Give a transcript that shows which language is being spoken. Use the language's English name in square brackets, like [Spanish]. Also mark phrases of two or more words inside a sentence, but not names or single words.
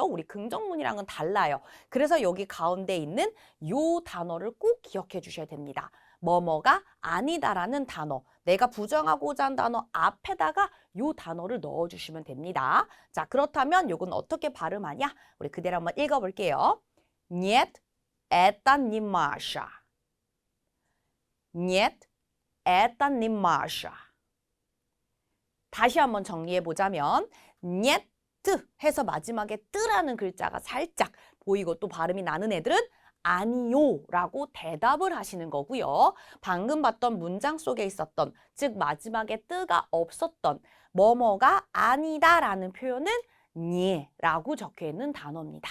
[Korean] 우리 긍정문이랑은 달라요. 그래서 여기 가운데 있는 요 단어를 꼭 기억해 주셔야 됩니다. 뭐뭐가 아니다라는 단어, 내가 부정하고자 한 단어 앞에다가 요 단어를 넣어주시면 됩니다. 자, 그렇다면 요건 어떻게 발음하냐? 우리 그대로 한번 읽어볼게요. [Russian] Нет, это не Маша. Нет, это не Маша. [Korean] 다시 한번 정리해 보자면 нет 해서 마지막에 뜨라는 글자가 살짝 보이고 또 발음이 나는 애들은 아니요 라고 대답을 하시는 거고요. 방금 봤던 문장 속에 있었던, 즉 마지막에 뜨가 없었던 뭐뭐가 아니다 라는 표현은 니 라고 적혀 있는 단어입니다.